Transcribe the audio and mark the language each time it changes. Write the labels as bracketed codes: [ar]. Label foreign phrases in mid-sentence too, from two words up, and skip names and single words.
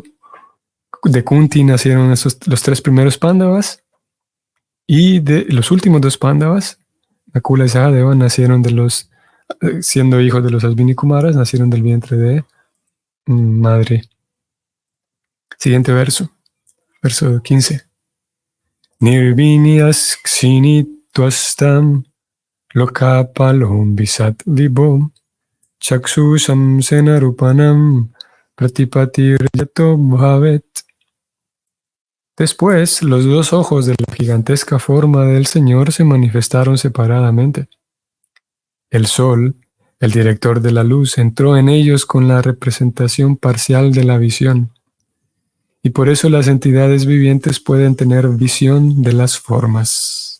[es] De Kunti nacieron los tres primeros Pándavas, y de los últimos dos Pándavas, Nakula y Sahadeva, nacieron siendo hijos de los Aswini Kumaras, nacieron del vientre de Madre. Siguiente verso, verso 15. [sa] Nirbhinias ksini tuastam lokapalom visat vibom chakshusam senarupanam pratipatir yato bhavet. [es] Después, los dos ojos de la gigantesca forma del Señor se manifestaron separadamente. El sol, el director de la luz, entró en ellos con la representación parcial de la visión. Y por eso las entidades vivientes pueden tener visión de las formas.